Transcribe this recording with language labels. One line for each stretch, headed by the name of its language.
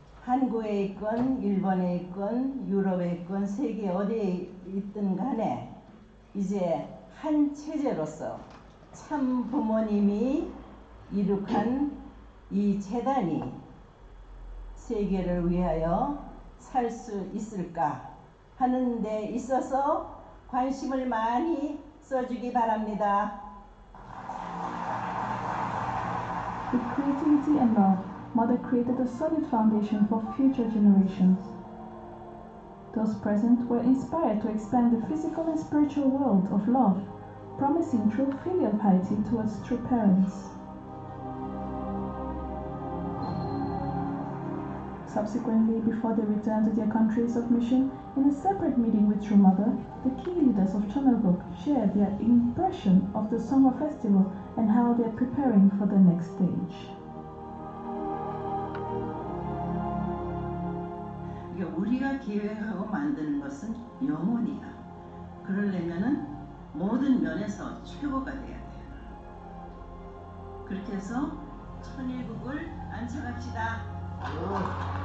Korean: 한국에 있건 일본에 있건 유럽에 있건 세계 어디에 있든 간에 이제 한 체제로서 참 부모님이 이룩한 이 재단이 세계를 위하여 살 수 있을까 하는 데 있어서 관심을 많이 써주기 바랍니다.
English: With creativity and love, Mother created a solid foundation for future generations. Those present were inspired to expand the physical and spiritual world of love, promising true filial piety towards true parents. Subsequently, before they returned to their countries of mission, in a separate meeting with True Mother, the key leaders of Channelbook shared their impression of the Summer Festival and how they are preparing for the next stage.
Korean: 우리가 계획하고 만드는 것은 영원이야. 그러려면은 모든 면에서 최고가 돼야 돼. 그렇게 해서 천일국을 안착합시다.